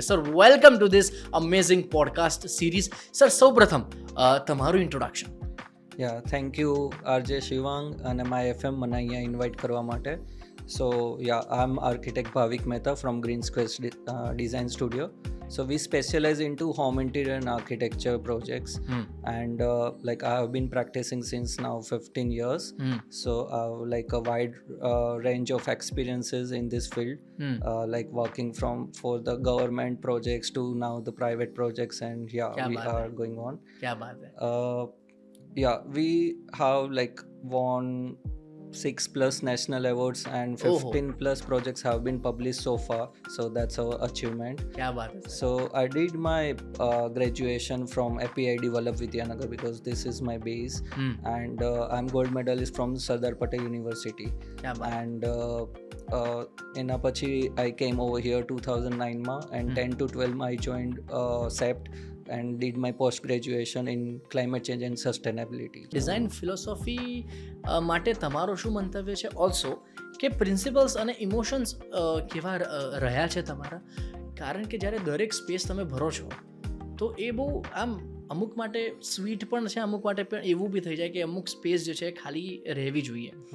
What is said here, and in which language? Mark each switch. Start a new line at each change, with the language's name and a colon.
English: Sir, welcome to this amazing podcast series.
Gujarati: Sir, સૌપ્રથમ તમારું introduction.
English: thank you
Gujarati: RJ Shivang અને my FM મને અહીંયા ઇન્વાઇટ કરવા માટે.
English: So I am architect Bhavik Mehta from Green Squares Design Studio. So we specialize into home interior and architecture projects, and like I have been practicing since now 15 years. So like a wide range of experiences in this field, like working for the government projects to now the private projects, and we are going on.
Hindi: क्या बात है.
English: We have like won 6+ national awards and 15 plus projects have been published so far, so that's our achievement.
Hindi: क्या बात है.
English: So I did my graduation from APID Vallabh Vidyanagar because this is my base, and I'm gold medalist from Sardar Patel University.
Hindi: क्या बात.
English: And
Gujarati: એના પછી
English: I came over here 2009 માં, and 10 to 12 માં I joined CEPT and did my post graduation in climate change and sustainability.
Gujarati: Design philosophy માટે તમારો શું મંતવ્ય છે? ઓલ્સો કે પ્રિન્સિપલ્સ અને ઇમોશન્સ કેવા રહ્યા છે તમારા? કારણ કે જ્યારે દરેક સ્પેસ તમે ભરો છો તો એ બહુ આમ અમુક માટે સ્વીટ પણ છે, અમુક માટે પણ એવું બી થઈ જાય કે અમુક સ્પેસ જે છે ખાલી રહેવી જોઈએ.